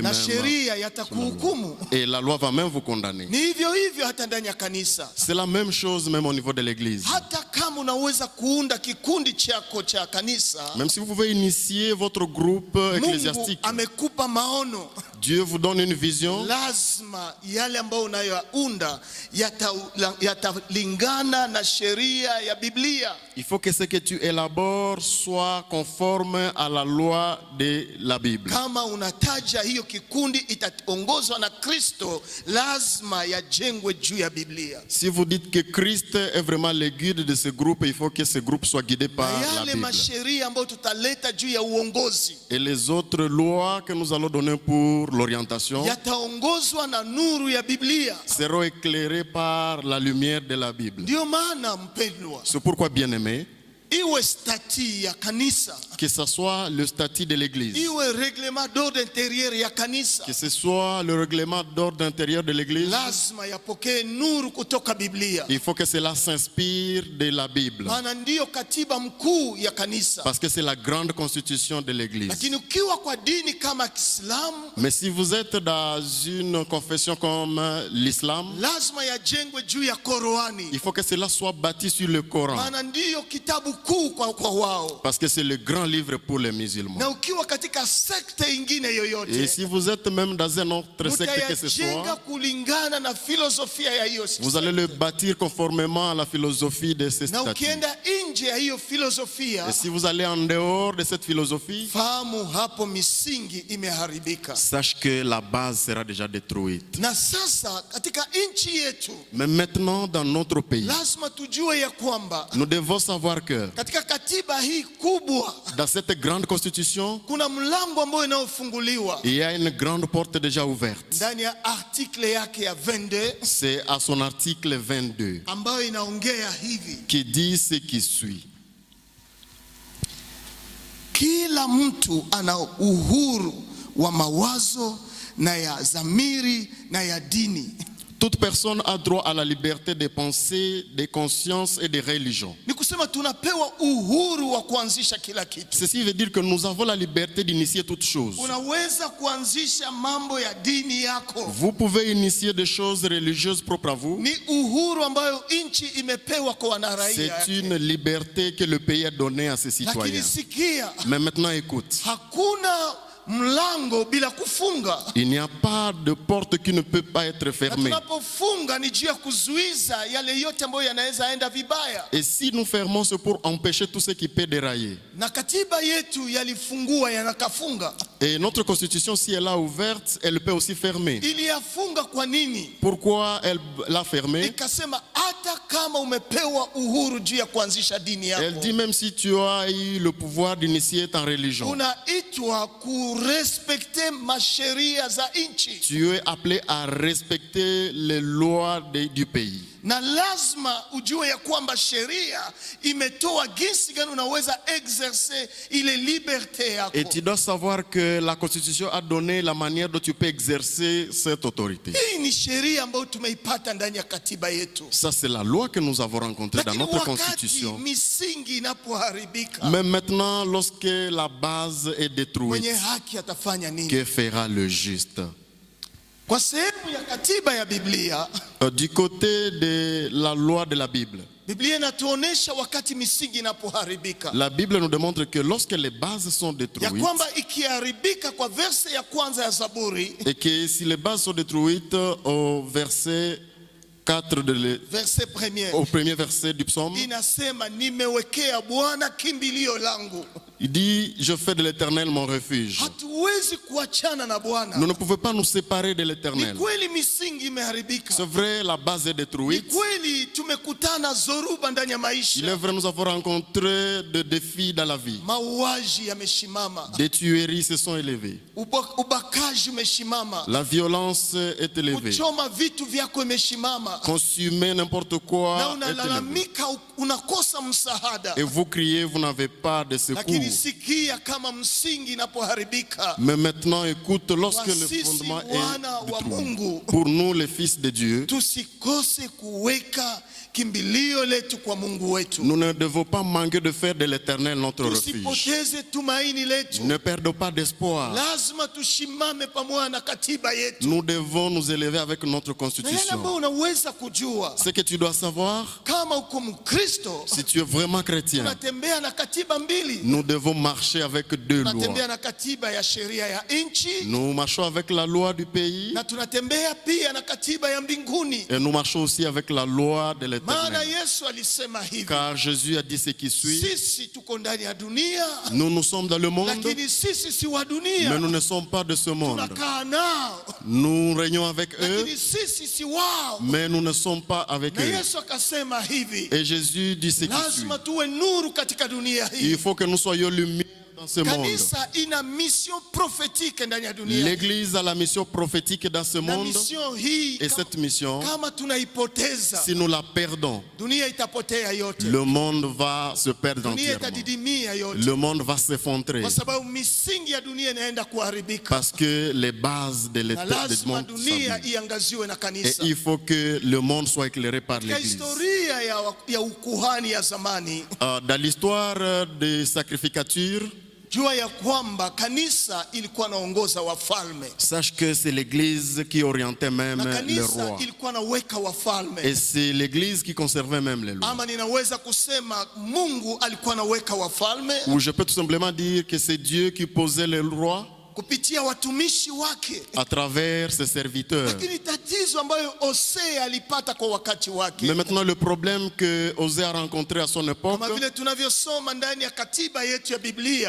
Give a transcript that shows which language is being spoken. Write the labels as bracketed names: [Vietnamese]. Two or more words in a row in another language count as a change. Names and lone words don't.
[Swahili] na [French] même. [Swahili] sheria yatakuhukumu. [French] Et la loi va même vous condamner. [Swahili] Ni hivyo hivyo hata ndani ya kanisa. [French] C'est la même chose même au niveau de l'église. [Swahili] Hata kama unaweza kuunda kikundi chako cha kanisa, [French] Même si vous pouvez initier votre groupe [Swahili] Mungu [French] ecclésiastique, [Swahili] amekupa maono. [French] Dieu vous donne une vision. [Swahili] Lazima yale ambayo unayounda yatalingana na sheria ya Biblia. [French] Il faut que ce que tu élabores soit conforme à la loi de la Bible. [Swahili] Kama unataja hiyo kikundi itaongozwa na Kristo, lazima yajengwe juu ya Biblia. [French] Si vous dites que Christ est vraiment le guide de ce groupe, il faut que ce groupe soit guidé par [Swahili] Na [French] la [Swahili] yale [French] Bible. [Swahili] masheria ambayo tutaleta juu ya uongozi [French] Et les autres lois que nous allons donner pour l'orientation [Swahili] yataongozwa na nuru ya Biblia. [French] seront éclairées par la lumière de la Bible. [Swahili] Ndio maana mpendwa, [French] C'est pourquoi, bien-aimés, [Swahili] iwe stati ya kanisa, [French] que ce soit le statut de l'église, [Swahili] iwe [French] reglement d'ordre intérieur [Swahili] ya kanisa, [French] que ce soit le règlement d'ordre intérieur de l'église, [Swahili] lazima yapokee nuru kutoka Biblia. [French] il faut que cela s'inspire de la Bible. [Swahili] Maana ndiyo katiba mkuu ya kanisa. [French] Parce que c'est la grande constitution de l'église. [Swahili] Lakini ukiwa kwa dini kama Kiislamu, [French] Mais si vous êtes dans une confession comme l'islam, [Swahili] lazima yajengwe juu ya Qur'ani. [French] il faut que cela soit bâti sur le Coran. [Swahili] Maana ndiyo kitabu kuu kwa wao. [French] Parce que c'est le grand livre pour les musulmans. [Swahili] Na ukiwa katika sekta ingine [French] Et [Swahili] yoyote, [French] si vous êtes même dans un autre secte que ce [Swahili] utayajenga [French] soit, [Swahili] kulingana na filosofia ya hiyo [French] vous allez le bâtir conformément à la philosophie de ces [Swahili] na [French] statuts. [Swahili] ukienda nje ya hiyo filosofia, [French] Et si vous allez en dehors de cette philosophie, [Swahili] fahamu hapo misingi imeharibika. [French] sache que la base sera déjà détruite. [Swahili] Na sasa katika nchi yetu [French] Mais maintenant, dans notre pays, [Swahili] lazima tujue ya kwamba [French] nous devons savoir que [Swahili] katika katiba hii kubwa [French] dans cette grande constitution, [Swahili] kuna mlango ambao unaofunguliwa [French] il y a une grande porte déjà ouverte. [Swahili] ndani ya article yake ya 22 [French] C'est à son article 22 [Swahili] ambayo inaongea hivi: [French] qui dit ce qui suit. [Swahili] kila mtu ana uhuru wa mawazo na ya dhamiri na ya dini. [French] Toute personne a droit à la liberté de pensée, de conscience et de religion. [Swahili] Ni kusema tunapewa uhuru wa kuanzisha kila kitu. [French] Ceci veut dire que nous avons la liberté d'initier toutes choses. [Swahili] Unaweza kuanzisha mambo ya dini yako. [French] Vous pouvez initier des choses religieuses propres à vous. [Swahili] Ni uhuru ambayo nchi imepewa kwa wanaraia [French] C'est [Swahili] yake. [French] une liberté que le pays a donnée à ses [Swahili] Lakini [French] citoyens. [Swahili] sikia, [French] Mais maintenant écoute, [Swahili] hakuna mlango bila kufunga. [French] il n'y a pas de porte qui ne peut pas être [Swahili] Na [French] fermée. [Swahili] tunapofunga ni juu ya kuzuiza yale yote ambayo yanaweza enda vibaya. [French] Et si nous fermons, c'est pour empêcher tout ce qui peut dérailler. [Swahili] Na katiba yetu yalifungua yanakafunga. [French] Et notre constitution, si elle a ouverte, elle peut aussi fermer. [Swahili] Iliyafunga kwa nini? [French] Pourquoi elle l'a fermée? [Swahili] Ikasema hata kama umepewa uhuru juu ya kuanzisha dini [French] Elle [Swahili] yako, [French] dit même si tu as eu le pouvoir d'initier ta religion, [Swahili] unaitwa kurespekte masheria za nchi. [French] tu es appelé à respecter les lois du pays. [Swahili] Na lazima ujue ya kwamba sheria imetoa jinsi gani unaweza exercer ile liberte yako. [French] Et tu dois savoir que la constitution a donné la manière dont tu peux exercer cette autorité. [Swahili] Hii ni sheria ambayo tumeipata ndani ya katiba yetu. [French] Ça, c'est la loi que nous avons rencontrée dans [Swahili] Lakini [French] notre [Swahili] wakati [French] constitution. [Swahili] misingi inapoharibika, [French] Mais maintenant, lorsque la base est détruite, [Swahili] mwenye haki atafanya nini? [French] que fera le juste? [Swahili] Kwa sehemu ya katiba ya Biblia, [French] Du côté de la loi de la Bible, [Swahili] Biblia inatuonesha wakati misingi inapoharibika, [French] la Bible nous démontre que lorsque les bases sont [Swahili] ya [French] détruites, [Swahili] kwamba ikiharibika kwa verse ya kwanza ya Zaburi, [French] et que si les bases sont détruites au verset 4 [Swahili] verse premier, [French] au premier verset du psaume, [Swahili] inasema nimewekea Bwana kimbilio langu. [French] il dit, je fais de l'Éternel mon refuge. [Swahili] Hatuwezi kuachana na Bwana. [French] Nous ne pouvons pas nous séparer de [Swahili] Ni [French] l'Éternel. [Swahili] kweli misingi imeharibika. [French] C'est vrai, la base est [Swahili] Ni [French] détruite. [Swahili] kweli tumekutana zoruba ndani ya [French] Il est [Swahili] maisha. [French] vrai, nous avons rencontré des défis dans la vie. [Swahili] Mauaji yameshimama, [French] Des tueries se sont élevées. [Swahili] ubakaji umeshimama, [French] La violence est élevée. [Swahili] kuchoma vitu vyako imeshimama, [French] Consumer n'importe [Swahili] na [French] quoi est élevé. [Swahili] unalalamika unakosa msaada. [French] Et vous criez, vous n'avez pas de secours. [Swahili] Lakini sikia, kama msingi inapoharibika, sasa [French] Mais maintenant, écoute, lorsque le [Swahili] wasisi [French] fondement [Swahili] wana [French] est [Swahili] wa [French] détruit, [Swahili] Mungu, [French] pour nous, les fils de Dieu, [Swahili] tusikose kuweka kimbilio letu kwa Mungu wetu. [French] nous ne devons pas manquer de faire de l'Éternel notre refuge. [Swahili] Tusipoteze tumaini letu. [French] Ne perdons pas d'espoir. [Swahili] Lazima tushimame pamoja na katiba yetu. [French] Nous devons nous élever avec notre [Swahili] Na yale [French] constitution. [Swahili] ambayo unaweza kujua, [French] Ce que tu dois savoir, [Swahili] kama uko Mkristo, [French] si tu es vraiment chrétien, [Swahili] tunatembea na katiba mbili. [French] nous devons marcher avec deux lois. [Swahili] Tunatembea na katiba ya sheria ya nchi, [French] Nous marchons avec la loi du pays [Swahili] na tunatembea pia na katiba ya mbinguni. [French] et nous marchons aussi avec la loi de [Swahili] Maana [French] l'Éternel. [Swahili] Yesu alisema hivi, [French] Car Jésus a dit ce qui suit. [Swahili] sisi tuko ndani ya dunia, [French] Nous sommes dans le monde, [Swahili] lakini sisi si wa [French] mais [Swahili] dunia. [French] nous ne sommes pas de ce monde. [Swahili] Tunakaa nao, [French] Nous régnons avec eux, [Swahili] lakini sisi si wao. [French] mais nous ne sommes pas avec [Swahili] Na [French] eux. [Swahili] Yesu akasema hivi, [French] Et Jésus dit ce qui suit. [Swahili] lazima tuwe nuru katika dunia hii. [French] Il faut que nous soyons lumière dans ce monde. [Swahili] Kanisa ina [French] mission prophétique [Swahili] ndani ya dunia. [French] L'Église a la mission prophétique dans ce [Swahili] Na [French] monde. [Swahili] mission hii [French] Et cette mission, [Swahili] kama tunaipoteza, [French] si nous la perdons, [Swahili] dunia itapotea yote. [French] le monde va se perdre [Swahili] Dunia [French] entièrement. [Swahili] itadidimia yote. [French] Le monde va s'effondrer [Swahili] Kwa sababu misingi ya dunia inaenda kuharibika. [French] parce que les bases de [Swahili] Na [French] l'éternel [Swahili] lazima [French] monde [Swahili] dunia [French] s'abîment. [Swahili] iangaziwe na [French] Et [Swahili] kanisa. [French] il faut que le monde soit éclairé par [Swahili] Katika [French] l'Église. [Swahili] historia ya ukuhani ya zamani, [French] Dans l'histoire des sacrificatures, [Swahili] jua ya kwamba kanisa ilikuwa naongoza wafalme. [French] sache que c'est l'Église qui orientait même [Swahili] Na [French] les [Swahili] kanisa [French] rois. [Swahili] ilikuwa naweka wafalme. [French] Et c'est l'Église qui conservait même les lois. [Swahili] Ama ninaweza kusema Mungu alikuwa naweka wafalme [French] Ou je peux tout simplement dire que c'est Dieu qui posait les rois [Swahili] kupitia watumishi wake. [French] à travers ses serviteurs. [Swahili] Lakini tatizo ambayo Hosea alipata kwa wakati wake, [French] Mais maintenant, le problème que Osée a rencontré à son époque, [Swahili] kama vile tunavyosoma ndani ya katiba yetu ya Biblia,